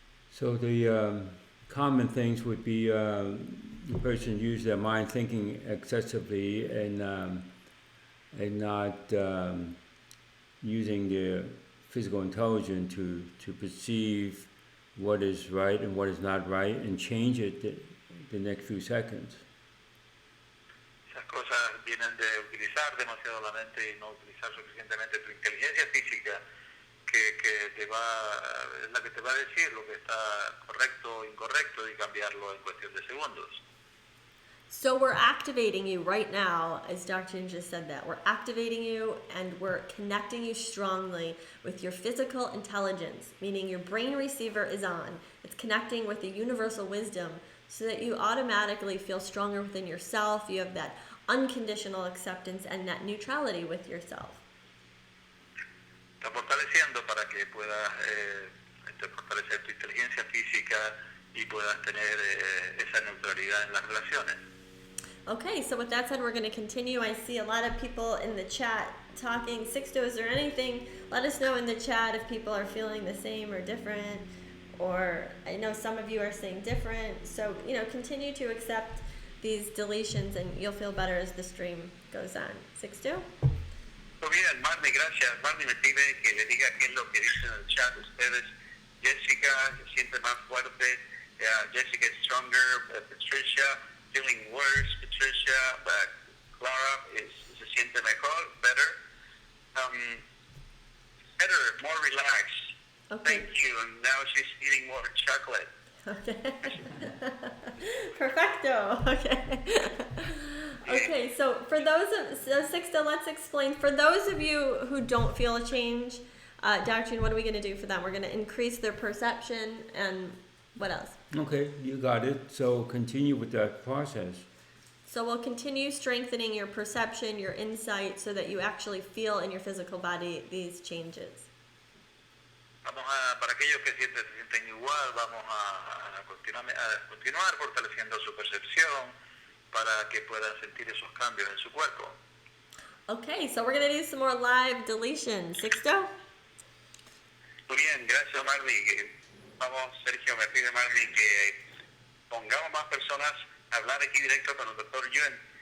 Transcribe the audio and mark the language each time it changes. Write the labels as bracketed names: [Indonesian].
[English] So the common things would be the person use their mind thinking excessively and not using their physical intelligence to perceive what is right and what is not right and change it the next few seconds. [Spanish] Esas cosas vienen de utilizar demasiado la mente y no utilizar suficientemente tu inteligencia física, que es la que te va a decir lo que está correcto o incorrecto y cambiarlo en cuestión de segundos. [English] So we're activating you right now, as Dr. Yuen just said that. We're activating you and we're connecting you strongly with your physical intelligence, meaning your brain receiver is on. It's connecting with the universal wisdom so that you automatically feel stronger within yourself. You have that unconditional acceptance and that neutrality with yourself. [Spanish] Está fortaleciendo para que puedas fortalecer tu inteligencia física y puedas tener esa neutralidad en las relaciones. [English] Okay, so with that said, we're going to continue. I see a lot of people in the chat talking. Sixto, is there anything? Let us know in the chat if people are feeling the same or different. Or I know some of you are saying different. So, continue to accept these deletions and you'll feel better as the stream goes on. Sixto? [Spanish] Muy bien, Marnie, gracias. Marnie me pide que le diga qué es lo que dicen en el chat ustedes. Jessica se siente más fuerte. [English] Jessica is stronger. Patricia feeling worse. [Spanish] Patricia, but Clara se siente mejor, better. [English] Better, more relaxed. Okay. Thank you. And now she's eating more chocolate. Okay. Perfecto. Okay. Okay, so Sixto, let's explain. For those of you who don't feel a change, Dr. Yuen, what are we going to do for them? We're going to increase their perception and What else? Okay, you got it. So continue with that process. So we'll continue strengthening your perception, your insight, so that you actually feel in your physical body these changes. [Spanish] Para aquellos que se sienten igual, vamos a continuar fortaleciendo su percepción para que puedan sentir esos cambios en su cuerpo. [English] Okay, so we're going to do some more live deletions. Sixto? [Spanish] Muy bien, gracias Marley. Vamos, Sergio, me pide Marley que pongamos más personas a hablar aquí directo con el doctor Yuen.